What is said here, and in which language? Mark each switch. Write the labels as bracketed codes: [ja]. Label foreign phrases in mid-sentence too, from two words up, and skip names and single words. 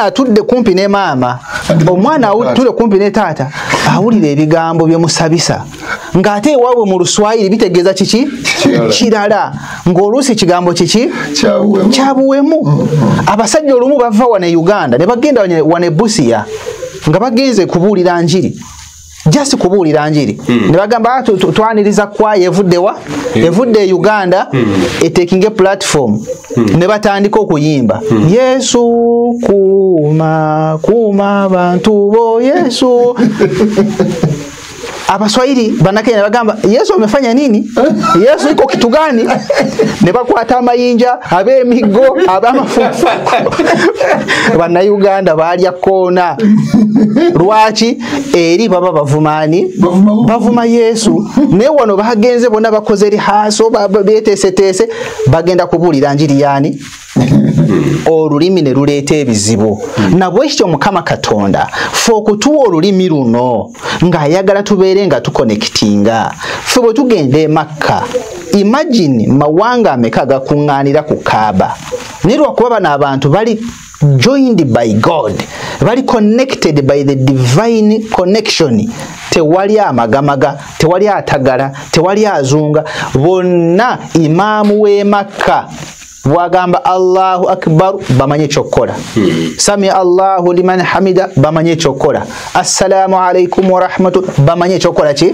[lg] atudde kumpi ne maama omwana atudde kumpi ne taata awulira ebigambo byemusabisa ng'ate ewaabwe mu luswayiri bitegeeza kiki kirala ng'oluusi kigambo kiki kyabuwemu abasajja olumu bava wana e Uganda ne bagenda wana e Busia nga bagenze kubuulira njiri just kubuulira njiri ne bagamba twaniriza kwaya evudde e Uganda etekinge platform ne batandika okuyimba Yesu kuuma abantu bo Yesu abaswahili banakenya bagamba [sw] Yesu amefanya nini Yesu iko kitu gani [lg] ne bakwata amayinja ab'emigo ab'amafufu bana Uganda balya kona lwaki eri baba bavumani bavuma Yesu ne wano bagenze bonna bakoze rihaso betesetese bagenda kubulira njiri yani olulimi ne luleeta ebizibu nabwe ekyo Mukama Katonda fe okutuwa olulimi luno ng'ayagala tubeere nga tukonektinga fe bwe tugenda e Makka imagine mawanga ameka gakuŋŋaanira ku Kaaba naye lwakuba bano abantu bali [en] joined by God [lg] bali [en] connected by the divine connection [lg] tewali amagamaga tewali atagala tewali azunga bonna imaamu w'e Makka wagamba [ar] الله أكبر [lg] bamanye chokola [ar] سمع الله لمن حمده [lg] bamanye chokola [ar] السلام عليكم ورحمة [lg] bamanye chokola ki